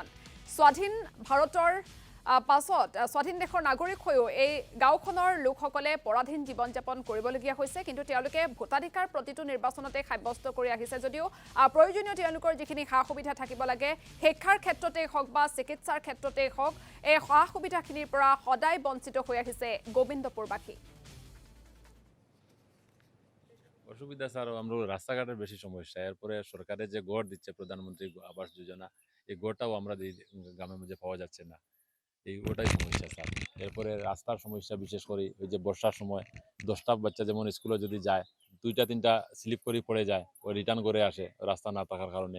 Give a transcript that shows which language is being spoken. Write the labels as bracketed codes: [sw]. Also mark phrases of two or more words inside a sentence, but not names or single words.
[as] স্বাধীন ভাৰতৰ পাছত স্বাধীন দেশৰ নাগৰিক হৈও এই গাঁওখনৰ লোকসকলে পৰাধীন জীৱন যাপন কৰিবলগীয়া হৈছে, কিন্তু তেওঁলোকে ভোটাধিকাৰ প্ৰতিটো নিৰ্বাচনতে সাব্যস্ত কৰি আহিছে যদিও প্ৰয়োজনীয় তেওঁলোকৰ যিখিনি সা সুবিধা থাকিব লাগে, শিক্ষাৰ ক্ষেত্ৰতেই হওক বা চিকিৎসাৰ ক্ষেত্ৰতেই হওক, এই সা সুবিধাখিনিৰ পৰা সদায় বঞ্চিত হৈ আহিছে গোবিন্দপুৰবাসী। [bn] অসুবিধা স্যার, আমরা রাস্তাঘাটের বেশি সমস্যা। এরপরে সরকারে যে গড় দিচ্ছে প্রধানমন্ত্রী আবাস যোজনা, এই গড়টাও আমরা গ্রামের মধ্যে পাওয়া যাচ্ছে না। ওটাই সমস্যা স্যার। এরপরে রাস্তার সমস্যা, বিশেষ করে ওই যে বর্ষার সময় 10টা বাচ্চা যেমন স্কুলে যদি যায়, 2টা 3টা স্লিপ করে পড়ে যায়, ওই রিটার্ন করে আসে রাস্তা না থাকার কারণে।